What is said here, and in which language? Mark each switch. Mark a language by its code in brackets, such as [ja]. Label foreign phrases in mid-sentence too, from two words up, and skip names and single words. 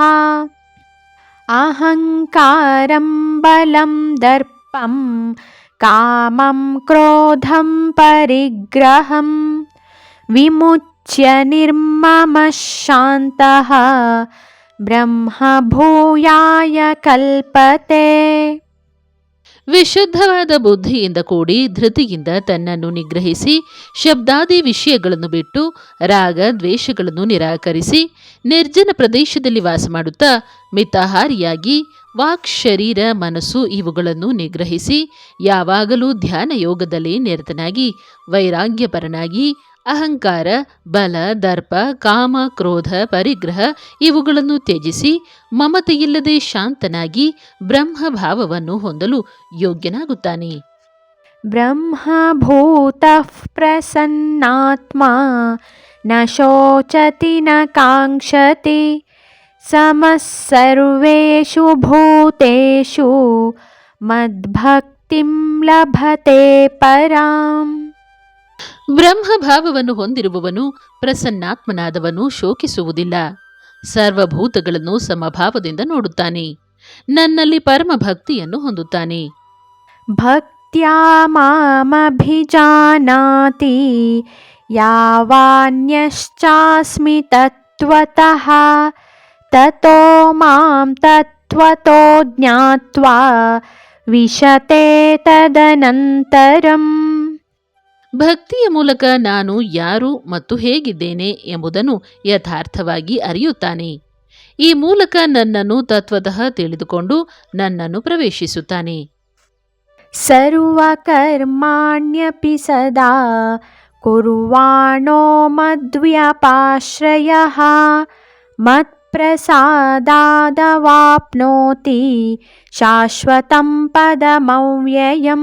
[sa] ಅಹಂಕಾರಂ ಬಲಂ ದರ್ಪಂ कामं क्रोधं परिग्रहं विमुच्य निर्ममः शान्तः ब्रह्मभूयाय कल्पते. [kn] ವಿಶುದ್ಧವಾದ ಬುದ್ಧಿಯಿಂದ ಕೂಡಿ ಧೃತಿಯಿಂದ ತನ್ನನ್ನು ನಿಗ್ರಹಿಸಿ ಶಬ್ದಾದಿ ವಿಷಯಗಳನ್ನು ಬಿಟ್ಟು ರಾಗ ದ್ವೇಷಗಳನ್ನು ನಿರಾಕರಿಸಿ ನಿರ್ಜನ ಪ್ರದೇಶದಲ್ಲಿ ವಾಸ ಮಾಡುತ್ತಾ ಮಿತಾಹಾರಿಯಾಗಿ ವಾಕ್ ಶರೀರ ಮನಸ್ಸು ಇವುಗಳನ್ನು ನಿಗ್ರಹಿಸಿ ಯಾವಾಗಲೂ ಧ್ಯಾನ ಯೋಗದಲ್ಲಿ ನಿರತನಾಗಿ ವೈರಾಗ್ಯಪರನಾಗಿ ಅಹಂಕಾರ ಬಲ ದರ್ಪ ಕಾಮ ಕ್ರೋಧ ಪರಿಗ್ರಹ ಇವುಗಳನ್ನು ತ್ಯಜಿಸಿ ಮಮತೆಯಿಲ್ಲದೆ ಶಾಂತನಾಗಿ ಬ್ರಹ್ಮಭಾವವನ್ನು ಹೊಂದಲು ಯೋಗ್ಯನಾಗುತ್ತಾನೆ. [sa] ब्रह्मभूतः प्रसन्नात्मा न शोचति न काङ्क्षति समः सर्वेषु भूतेषु मद्भक्तिं लभते पराम्. [kn] ಬ್ರಹ್ಮಭಾವವನ್ನು ಹೊಂದಿರುವವನು ಪ್ರಸನ್ನಾತ್ಮನಾದವನು ಶೋಕಿಸುವುದಿಲ್ಲ. ಸರ್ವಭೂತಗಳನ್ನು ಸಮಭಾವದಿಂದ ನೋಡುತ್ತಾನೆ. ನನ್ನಲ್ಲಿ ಪರಮ ಭಕ್ತಿಯನ್ನು ಹೊಂದುತ್ತಾನೆ. [sa] ಭಕ್ತ್ಯಾ ಮಾಮಭಿಜಾನಾತಿ ಯಾವಾನ್ಯಶ್ಚಾಸ್ಮಿ ತತ್ವತಃ ತತೋ ಮಾಂ ತತ್ವತೋ ಜ್ಞಾತ್ವಾ ವಿಶತೆ ತದನಂತರಂ. [kn] ಭಕ್ತಿಯ ಮೂಲಕ ನಾನು ಯಾರು ಮತ್ತು ಹೇಗಿದ್ದೇನೆ ಎಂಬುದನ್ನು ಯಥಾರ್ಥವಾಗಿ ಅರಿಯುತ್ತಾನೆ. ಈ ಮೂಲಕ ನನ್ನನ್ನು ತತ್ವತಃ ತಿಳಿದುಕೊಂಡು ನನ್ನನ್ನು ಪ್ರವೇಶಿಸುತ್ತಾನೆ. [sa] ಸರ್ವಕರ್ಮಾಣ್ಯಪಿ ಸದಾ ಕುರ್ವಾಣೋ ಮದ್ವ್ಯಪಾಶ್ರಯಃ ಮತ್ಪ್ರಸಾದಾದವಾಪ್ನೋತಿ ಶಾಶ್ವತಂ ಪದಮವ್ಯಯಂ.